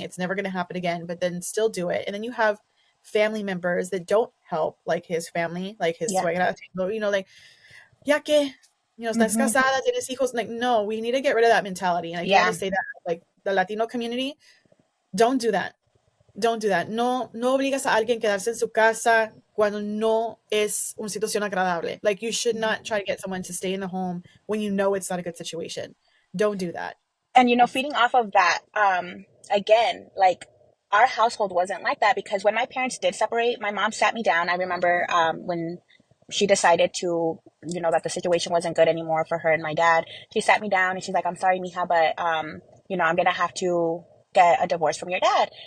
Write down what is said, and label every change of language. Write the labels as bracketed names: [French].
[English] It's never going to happen again, but then still do it. And then you have family members that don't help, like his family, like his suegra, like, [Spanish] ya que, estás casada, tienes hijos. [English] Like, no, we need to get rid of that mentality. And I do want to say that, like, the Latino community, don't do that. Don't do that. [Spanish] No obligas a alguien a quedarse en su casa cuando no es una situación agradable. [English] Like, you should not try to get someone to stay in the home when you know it's not a good situation. Don't do that. And, feeding off of that, again, like, our household wasn't like that, because when my parents did separate, my mom sat me down. I remember when she decided to, that the situation wasn't good anymore for her and my dad, she sat me down and she's like, I'm sorry, mija, but, I'm going to have to get a divorce from your dad.